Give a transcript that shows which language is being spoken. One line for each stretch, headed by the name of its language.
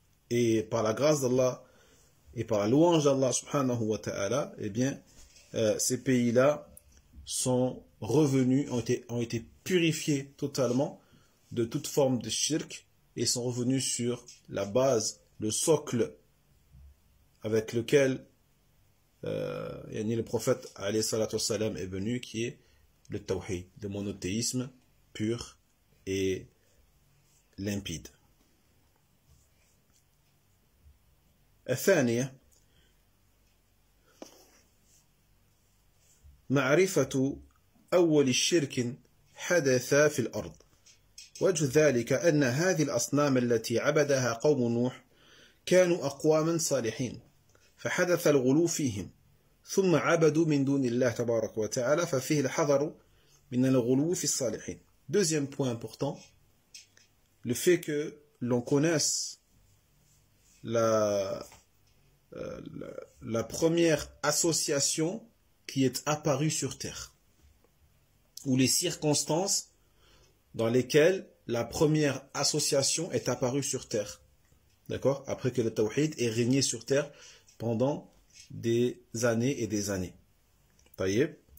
French: Et par la grâce d'Allah et par la louange d'Allah
Arabic: subhanahu wa ta'ala,
French: eh bien, ces pays-là sont revenus, ont été purifiés totalement de toute forme de shirk et sont revenus sur la base, le socle avec lequel le prophète
Arabic: alayhi salatu wassalam
French: est venu, qui est le tawhid, le monothéisme pur et limpide.
Arabic: الثانية معرفة أول شرك حدث في الأرض. وجه ذلك أن هذه الأصنام التي عبدها قوم نوح كانوا أقواما صالحين فحدث الغلو فيهم ثم عبدوا من دون الله تبارك وتعالى ففيه الحذر من الغلو في الصالحين.
French: Deuxième point important, le fait que l'on connaisse la première association qui est apparue sur terre, ou les circonstances dans lesquelles la première association est apparue sur terre, d'accord, après que le tawhid ait régné sur terre pendant des années et des années. Taïeb.